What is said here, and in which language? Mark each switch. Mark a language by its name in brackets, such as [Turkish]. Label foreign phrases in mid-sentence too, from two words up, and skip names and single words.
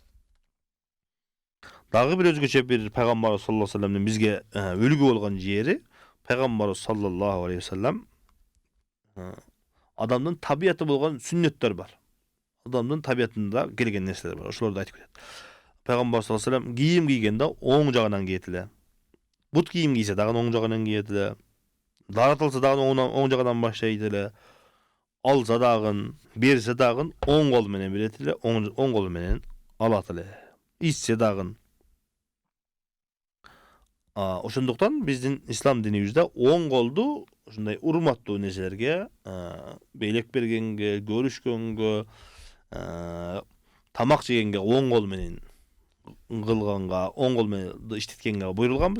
[Kyrgyz] Дагы бир өзгөчө бир Пайгамбар [Arabic] صلى الله عليه وسلم [Kyrgyz] бизге үлгү болгон жери, Пайгамбар [Arabic] صلى الله عليه وسلم [Kyrgyz] адамдын табияты болгон сүннөттөр бар. Адамдын табиятында келген нерселер бар. Ошолорду айтып кетет. Пайгамбар [Arabic] صلى الله عليه وسلم [Kyrgyz] кийим кийгенде оң жагынан кийет эле. Бут кийим кийсе дагы оң жагынан кийет эле. Даратылса дагы оң жагынан баштайт эле. Алса дагы, берсе дагы оң кол менен берет эле, оң кол менен алат эле. Ичсе дагы. Ошондуктан биздин ислам динибизде оң колду ушундай урматтуу нерселерге, белек бергенге, көрүшкөнгө, тамак жегенге оң кол менен кылганга, оң кол менен иштеткенге буйрулганбыз.